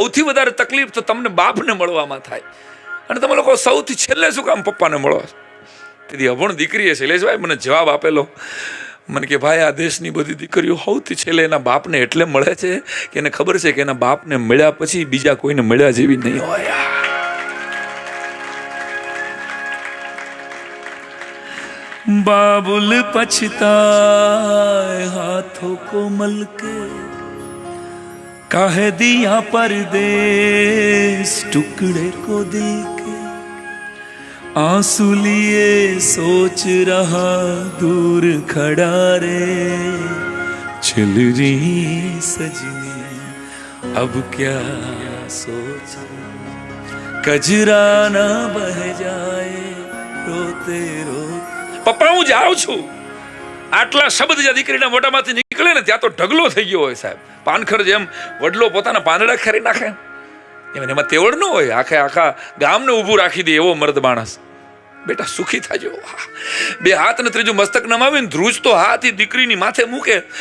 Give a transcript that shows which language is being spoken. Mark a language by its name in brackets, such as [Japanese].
[Gujarati] સૌથી વધારે તકલીફ તો તમને બાપને મળવામાં થાય, અને તમે લોકો સૌથી છેલ્લે શું કામ પપ્પાને મળો? તેથી અભણ દીકરીએ શૈલેષભાઈ મને જવાબ આપેલો, મને કે ભાઈ આ દેશની બધી દીકરીઓ સૌથી છેલ્લે એના બાપને એટલે મળે છે કે એને ખબર છે કે એના બાપને મળ્યા પછી બીજા કોઈને મળ્યા જેવી નહીં હોય. [Hindi] बाबुल पछताए हाथों को मलके, काहे दिया परदेस टुकड़े को दिल के, आंसू लिए सोच रहा दूर खड़ा रे, चल रही सजनी अब क्या सोच, कजरा ना बह जाए रोते रोते. [Gujarati] પપ્પા હું જાઉં છું. આટલા શબ્દ જે દીકરીના મોઢામાંથી નીકળે ને ત્યાં તો ઢગલો થઈ ગયો હોય સાહેબ. પાનખર જેમ વડલો પોતાના પાંદડા ખરી નાખે એમાં તેવડ ન હોય, આખા ગામને ઊભું રાખી દે એવો મર્દ માણસ. બેટા સુખી થાજો. બે હાથ ને ત્રીજું મસ્તક નમાવીને ધ્રુજ તો હાથ દીકરીની માથે મૂકે.